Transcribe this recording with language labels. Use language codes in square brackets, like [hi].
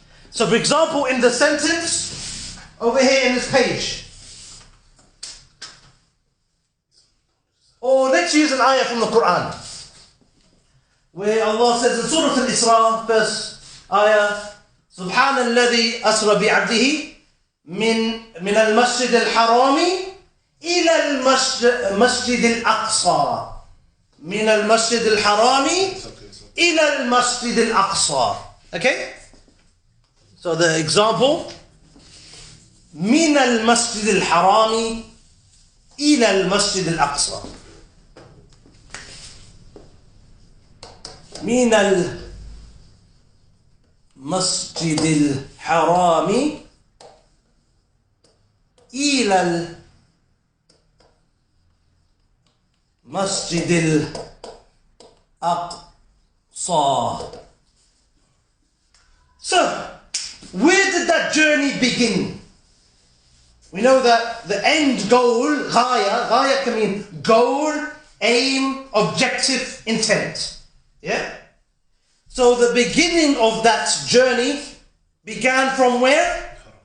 [en] So for example, in the sentence, over here in this page, or let's use an ayah from the Quran, where Allah says in Surah Al-Isra, first ayah, [ar] سبحان الذي أسرى بعبده من المسجد الحرام إلى المسجد الأقصى. من المسجد الحرام إلى المسجد الأقصى. [en] Okay? So the example, [ar] من المسجد الحرام إلى المسجد الأقصى. من المسجد الحرام إلى المسجد الأقصى. [en] So, where did that journey begin? We know that the end goal, ghaya can mean goal, aim, objective, intent. Yeah? So the beginning of that journey began from where?